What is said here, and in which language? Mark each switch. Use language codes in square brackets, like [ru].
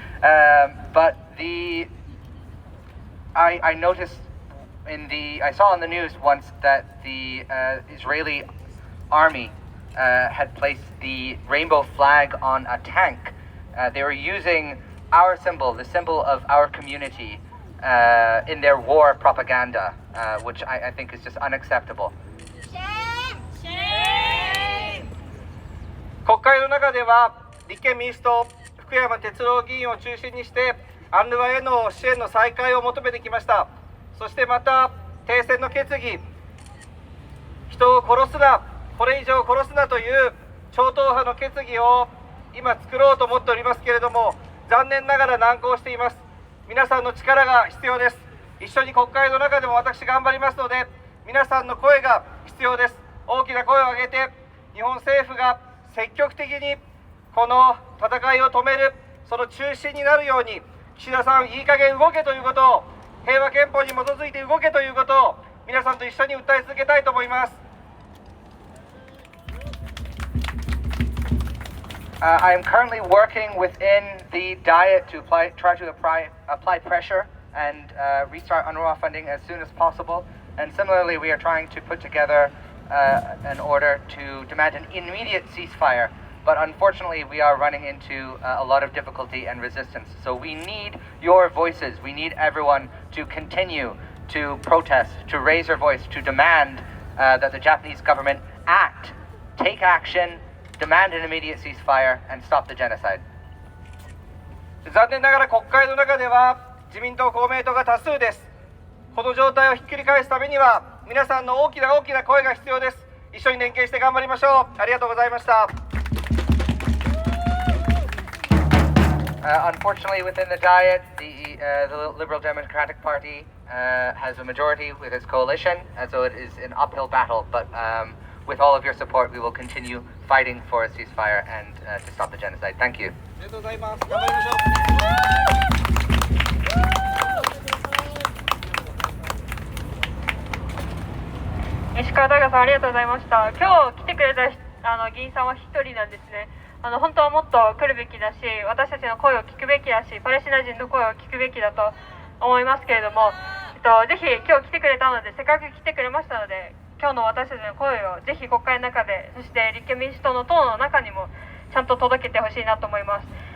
[en] But I noticed I saw on the news once that the Israeli army had placed the rainbow flag on a tank. They were using our symbol, the symbol of our community, in their war propaganda, which I think is just unacceptable. [ja] 国会の中では立憲民主党福山哲郎議員を中心にしてアンルワへの支援の再開を求めてきました。そしてまた停戦の決議、人を殺すな、これ以上殺すなという超党派の決議を今作ろうと思っておりますけれども、残念ながら難航しています。皆さんの力が必要です。一緒に国会の中でも私頑張りますので、皆さんの声が必要です。大きな声を上げて日本政府が積極的にこの戦いを止める、その中心になるように、岸田さんいい加減動けということを、平和憲法に基づいて動けということを皆さんと一緒に訴え続けたいと思います。 [en] I am currently working within the Diet to try to apply pressure and restart UNRWA funding as soon as possible. And similarly, we are trying to put together an order to demand an immediate ceasefire. But unfortunately, we are running into a lot of difficulty and resistance. So we need your voices. We need everyone to continue to protest, to raise their voice, to demand that the Japanese government take action, demand an immediate ceasefire, and stop the genocide. [ja] 残念ながら国会の中では自民党公明党が多数です。この状態をひっくり返すためには皆さんの大きな声が必要です。一緒に連携して頑張りましょう。ありがとうございました。 [en] Unfortunately, within the Diet, the Liberal Democratic Party has a majority with its coalition, and so it is an uphill battle. But with all of your support, we will continue fighting for a ceasefire and to stop the genocide. Thank you. [ja] ありがとうございます。頑張りましょう。石川大我さん、ありがとうございました。今日来てくれた議員さんは1人なんですね。本当はもっと来るべきだし、私たちの声を聞くべきだし、パレスチナ人の声を聞くべきだと思いますけれども、ぜひ今日来てくれたので、せっかく来てくれましたので、今日の私たちの声をぜひ国会の中で、そして立憲民主党の党の中にもちゃんと届けてほしいなと思います。